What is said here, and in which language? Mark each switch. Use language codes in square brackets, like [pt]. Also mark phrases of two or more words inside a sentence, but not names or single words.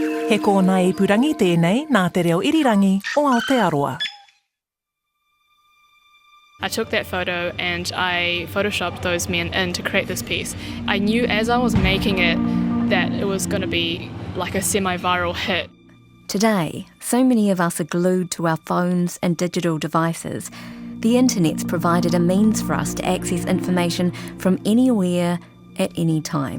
[mi] He kōna ipurangi tēnei nā te reo irirangi o Aotearoa. [en] I took that photo and I photoshopped those men in to create this piece. I knew as I was making it that it was going to be like a semi-viral hit. Today, so many of us are glued to our phones and digital devices. The internet's provided a means for us to access information from anywhere at any time.